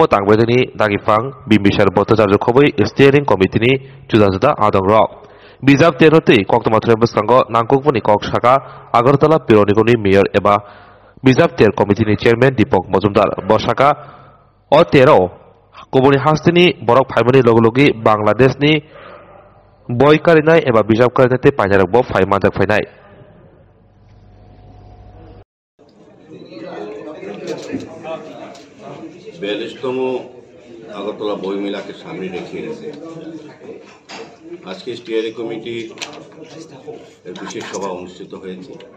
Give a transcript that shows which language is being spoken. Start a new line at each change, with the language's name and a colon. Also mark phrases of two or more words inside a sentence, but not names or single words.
Kok Borok: tangbaitani dagifang bimbisar bottojarjo khoboi
English: steering committee
Kok Borok: ni juda-juda adong rok bijap terotei kokthom athre bwskango nangkukmani kok saka agartala pironigoni mayor eba bijap ter committee ni chairman Deepak Majumdar bosaka o tero kuboni hastini borok phaimani logologi Bangladesh ni boykarinai eba bijap karinai painarok bo phaimajak phainai
Bangla: বিয়াল্লিশতম আগরতলা বই মেলাকে সামনে রেখে আজকে
English: steering committee
Bangla: বিশেষ সভা অনুষ্ঠিত হয়েছে।